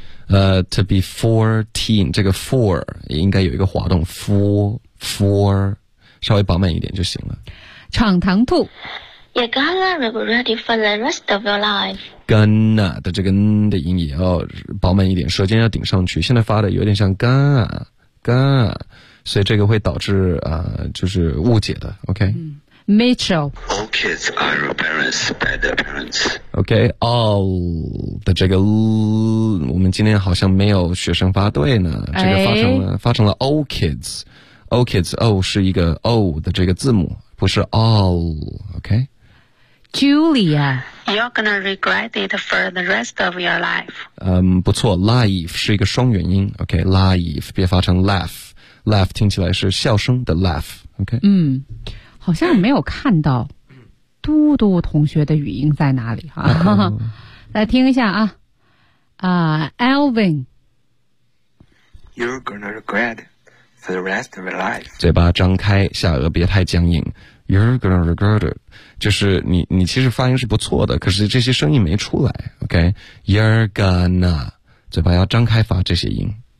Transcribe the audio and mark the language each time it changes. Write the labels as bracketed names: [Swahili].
[English] To be 14 [Chinese] 这个 4 应该有一个滑动 4 稍微饱满一点就行了闯堂兔 [English] You're gonna regret it for the rest of your life [Chinese] Gonna 的这个 n 的音也要饱满一点舌尖要顶上去现在发的有点像 gonna gonna 所以这个会导致、就是误解的 OK、 [English] Mitchell. All kids are embarrassed by their parents. [Chinese] Okay, all 的这个 l， 我们今天好像没有学生发对呢。这个发成了 all kids. All kids, O 是一个 O 的这个字母，不是 all. Okay. [English] Julia, you're gonna regret it for the rest of your life. [Chinese] 不错 ，life 是一个双元音。Okay, life 别发成 laugh. Laugh 听起来是笑声的 laugh. Okay. 好像没有看到嘟嘟同学的语音在哪里哈、来听一下啊啊、Alvin [English] You're gonna regret for the rest of your life [Chinese] 嘴巴张开下颚别太僵硬 [English] You're gonna regret it [Chinese] 就是你其实发音是不错的可是这些声音没出来 OK You're gonna 嘴巴要张开发这些音